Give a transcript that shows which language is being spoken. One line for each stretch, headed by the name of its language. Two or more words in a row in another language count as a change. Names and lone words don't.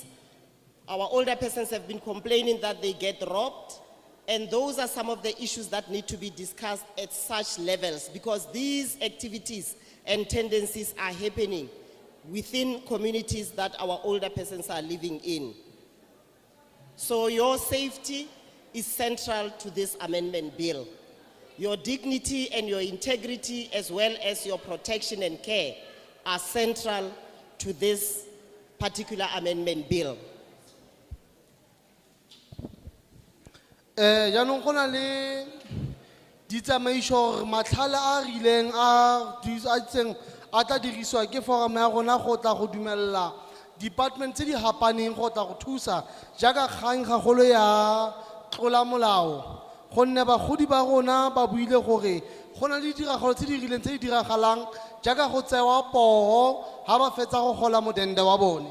English: Our older persons have been complaining that they get robbed, and those are some of the issues that need to be discussed at such levels, because these activities and tendencies are happening within communities that our older persons are living in. So your safety is central to this amendment bill. Your dignity and your integrity, as well as your protection and care, are central to this particular amendment bill.
Tswana: Jaanong go na le ditsamaiso gore matlhale a rileng a itseng a tla dirisiwa ke forum ya rona go tla go dumelela department tse di hapaneng go tla go thusa jaaka kgang gagolo ya tlola molao, gonne bagodi ba rona ba buile gore go na le ditiragalo tse di rileng tse di diragalang jaaka go tsewa poo ha ba fetsa go gola modende wa bone.